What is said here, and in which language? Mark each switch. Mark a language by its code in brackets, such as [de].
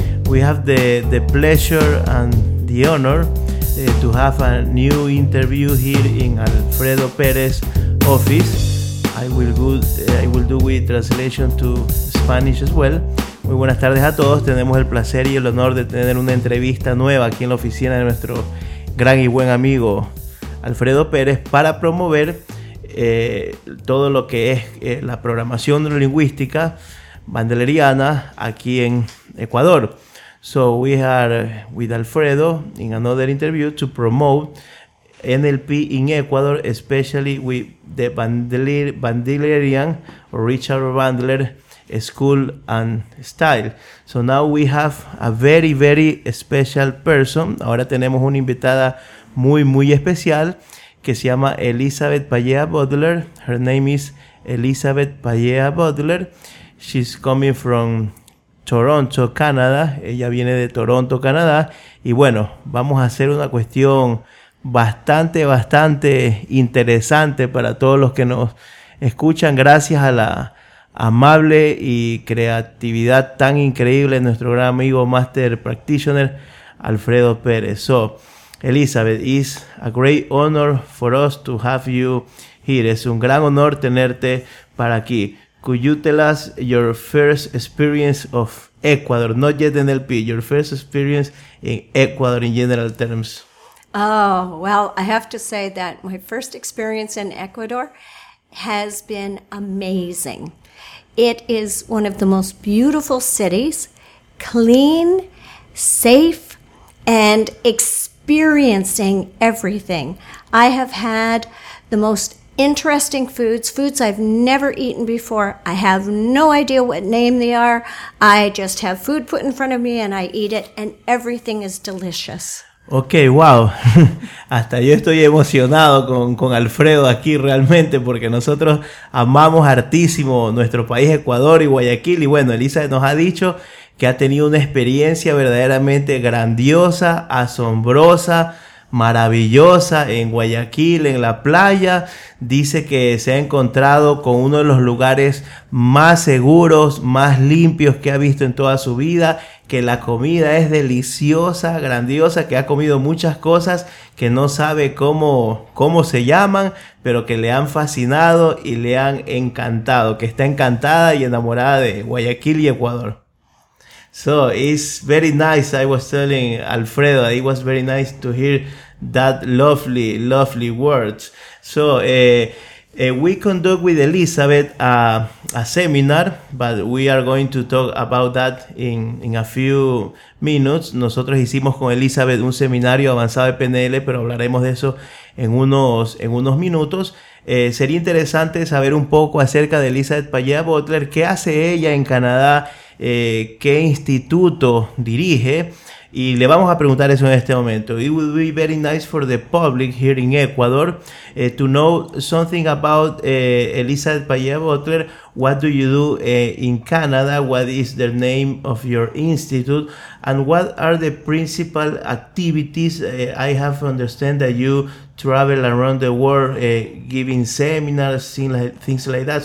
[en] We have the pleasure and the honor to have a new interview here in Alfredo Pérez's office. I will do with translation to Spanish as well. [es] Muy buenas tardes a todos. Tenemos el placer y el honor de tener una entrevista nueva aquí en la oficina de nuestro gran y buen amigo Alfredo Pérez para promover todo lo que es la programación neurolingüística Bandeleriana aquí en Ecuador. [en] So we are with Alfredo in another interview to promote NLP in Ecuador, especially with the Bandelerian or Richard Bandler school and style. So now we have a very, very special person. [es] Ahora tenemos una invitada muy, muy especial que se llama Elizabeth Paella Butler. [en] Her name is Elizabeth Paella Butler. She's coming from Toronto, Canadá. [es] Ella viene de Toronto, Canadá. Y bueno, vamos a hacer una cuestión bastante, bastante interesante para todos los que nos escuchan. Gracias a la amable y creatividad tan increíble de nuestro gran amigo Master Practitioner, Alfredo Pérez. [en] So, Elizabeth, it's a great honor for us to have you here. [es] Es un gran honor tenerte para aquí. [en] Could you tell us your first experience of Ecuador, not yet NLP, your first experience in Ecuador in general terms? Oh, well, I have to say that my first experience in Ecuador has been amazing. It is one of the most beautiful cities, clean, safe, and experiencing everything. I have had the most interesting foods I've never eaten before. I have no idea what name they are. I just have food put in front of me and I eat it and everything is delicious. Okay, wow. [es] Hasta yo estoy emocionado con Alfredo aquí realmente porque nosotros amamos hartísimo nuestro país Ecuador y Guayaquil. Y bueno, Elisa nos ha dicho que ha tenido una experiencia verdaderamente grandiosa, asombrosa, maravillosa en Guayaquil, en la playa. Dice que se ha encontrado con uno de los lugares más seguros, más limpios que ha visto en toda su vida, que la comida es deliciosa, grandiosa, que ha comido muchas cosas que no sabe cómo se llaman, pero que le han fascinado y le han encantado, que está encantada y enamorada de Guayaquil y Ecuador. [en] So it's very nice. I was telling Alfredo, it was very nice to hear that lovely, lovely words. So we conduct with Elizabeth a seminar, but we are going to talk about that in a few minutes. [es] Nosotros hicimos con Elizabeth un seminario avanzado de PNL, pero hablaremos de eso en unos minutos. Sería interesante saber un poco acerca de Elizabeth Paella Butler. ¿Qué hace ella en Canadá? ¿Qué instituto dirige? Y le vamos a preguntar eso en este momento. [en] It would be very nice for the public here in Ecuador to know something about Elizabeth Paella Butler. What do you do in Canada? What is the name of your institute? And what are the principal activities? I have understand that you travel around the world giving seminars, things like that.